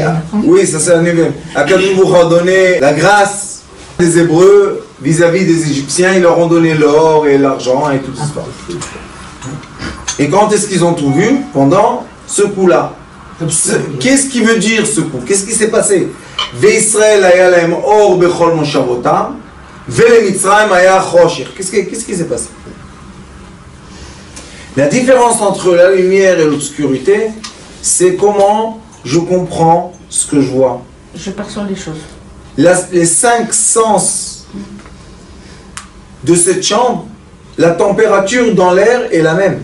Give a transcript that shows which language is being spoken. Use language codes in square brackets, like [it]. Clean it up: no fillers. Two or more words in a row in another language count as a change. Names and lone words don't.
[fr] Oui, ça c'est la 9e. [he] הקדוש ברוך הוא [fr] a donné la grâce des Hébreux vis-à-vis des Égyptiens. Ils leur ont donné l'or et l'argent et tout ça. Et quand est-ce qu'ils ont tout vu? Pendant ce coup-là. Qu'est-ce qui veut dire ce coup? Qu'est-ce qui s'est passé? [he] וישראל היה להם אור בכל מושבותם, ולמצרים היה חושך. [fr] Qu'est-ce qui s'est passé? La différence entre la lumière et l'obscurité, c'est comment je comprends ce que je vois. Je perçois les choses. Les 5 sens de cette chambre, la température dans l'air est la même.